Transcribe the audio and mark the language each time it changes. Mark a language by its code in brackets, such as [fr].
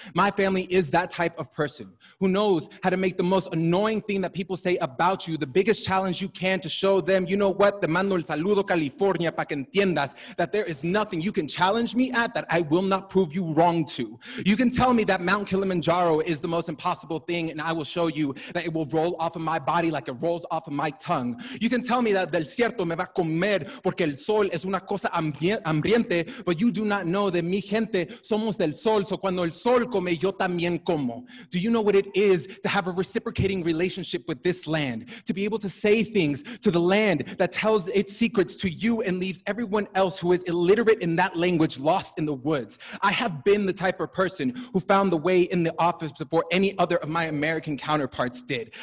[en] My family is that type of person who knows how to make the most annoying thing that people say about you the biggest challenge you can to show them, you know what, [es] te mando el saludo California pa que entiendas [en] that there is nothing you can challenge me at that I will not prove you wrong to. You can tell me that Mount Kilimanjaro is the most impossible thing and I will show you that it will roll off of my body like it rolls off of my tongue. You can tell me that [es] del cierto me va a comer porque el sol es una cosa hambriente, [en] but you do not know that [es] mi gente somos del sol, so cuando el sol come, yo también como. [en] Do you know what it is to have a reciprocating relationship with this land? To be able to say things to the land that tells its secrets to you and leaves everyone else who is illiterate in that language lost in the woods. I have been the type of person who found the way in the office before any other of my American counterparts did.